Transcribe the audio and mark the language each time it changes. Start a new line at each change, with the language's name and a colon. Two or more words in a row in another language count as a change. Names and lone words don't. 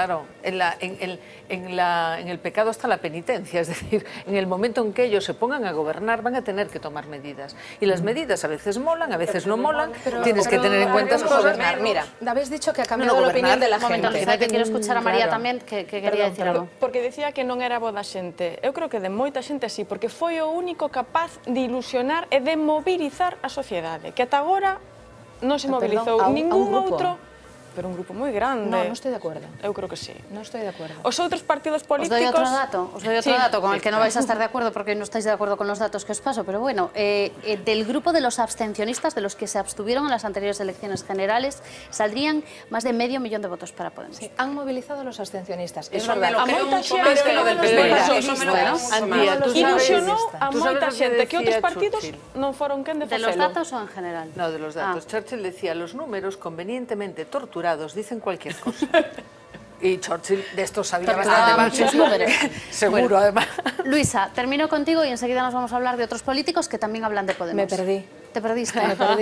Spanish: claro, en el pecado está la penitencia, es decir, en el momento en que ellos se pongan a gobernar van a tener que tomar medidas. Y las medidas a veces molan, a veces no molan, tienes que tener en cuenta esas cosas. Mira, habéis dicho que ha cambiado la opinión de la gente. Que quiero escuchar a María tamén, que quería decir algo.
Galician: Porque decía que non era bo da xente. Eu creo que de moita xente sí, porque foi o único capaz de ilusionar e de mobilizar a sociedade, que ata agora non se mobilizou ningún outro pero un grupo moi grande. Non estou de acordo. Eu creo que sí. Non estou de acordo. Os outros partidos políticos...
Spanish: Os doy otro dato con el que no vais a estar de acuerdo porque no estáis de acuerdo con los datos que os paso, pero bueno, del grupo de los abstencionistas, de los que se abstuvieron en las anteriores elecciones generales, saldrían más de medio millón de votos para Podemos. Sí, han movilizado los abstencionistas. Eso verdad.
Galician: a moita xente
Spanish: que lo del PP.
Galician: Ilusionou a moita xente que outros partidos non foron quen de
Spanish: ¿De
Galician: facelo.
Spanish: los datos o en general? No, de los datos. Churchill decía, los números convenientemente torturados dicen cualquier cosa. Y Churchill de esto sabía bastante más. Seguro, bueno, además. Luisa, termino contigo y enseguida nos vamos a hablar de otros políticos que también hablan de Podemos. Me perdí. ¿Te perdiste? Me perdí.